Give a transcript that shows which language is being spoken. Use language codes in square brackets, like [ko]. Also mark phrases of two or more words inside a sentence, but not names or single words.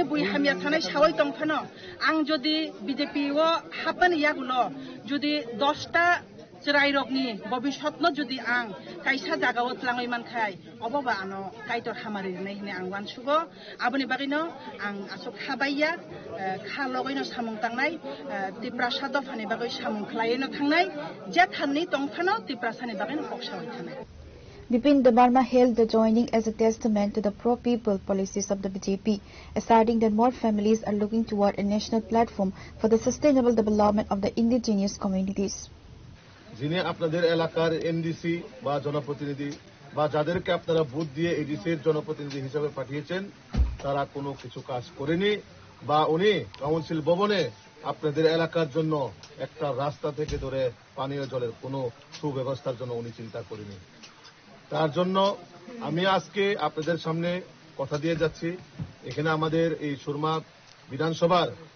[brx] बुइ हामिया सानाय सावै दंफानो आं जदि बीजेपी ओ हापन यागुलो जदि 10टा रायरकनि भबिष्यतनो जुदि आं कायसा जागाव तलाङै मानखाय अबबा आनो काइटर हामारि नै हिने आं वानसुगो आबनि बागैनो आं आसो खाबाइया खालगैनो सामुं तांनाय त्रिपुरा सादफानि बागै सामुं खलायनो थांनाय जे थाननि दंफानो त्रिपुरा सानि बागैनो पक्षावै थानाय [en] Bipin Debarma hailed the joining as a testament to the pro-people policies of the BJP, asserting that more families are looking toward a national platform for the sustainable development of the indigenous communities. [bn] যিনি আপনাদের এলাকার এনডিসি বা জনপ্রতিনিধি বা যাদেরকে আপনারা ভোট দিয়ে এডিসির জনপ্রতিনিধি হিসেবে পাঠিয়েছেন তারা কোনো কিছু কাজ করেনি বা উনি কাউন্সিল ভবনে আপনাদের এলাকার জন্য একটা রাস্তা থেকে ধরে পানীয় জলের কোনো সুব্যবস্থার জন্য উনি চিন্তা করেনি তার জন্য আমি আজকে আপনাদের সামনে কথা দিয়ে যাচ্ছি এখানে আমাদের এই সুরমা বিধানসভার